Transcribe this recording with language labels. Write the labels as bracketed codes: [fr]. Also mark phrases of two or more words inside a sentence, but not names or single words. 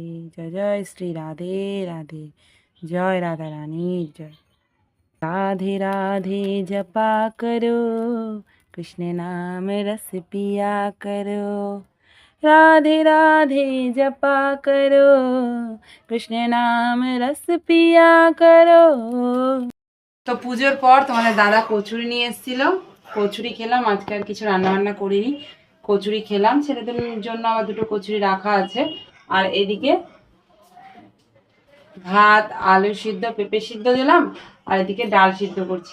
[hi] जय जय श्री राधे राधे, जय राधा रानी जय। राधे राधे जपा करो, कृष्ण नाम रस पिया करो। राधे राधे जपा करो, कृष्ण नाम रस पिया करो। [bn] তো পুজোর পর তোমাদের দাদা কচুরি নিয়ে এসেছিল, কচুরি খেলাম। আজকে আর কিছু রান্না বান্না করিনি, কচুরি খেলাম। ছেলেদের জন্য আবার দুটো কচুরি রাখা আছে। আর এদিকে ভাত, আলু সিদ্ধ, পেঁপে সিদ্ধ দিলাম, আর এদিকে ডাল সিদ্ধ করছি।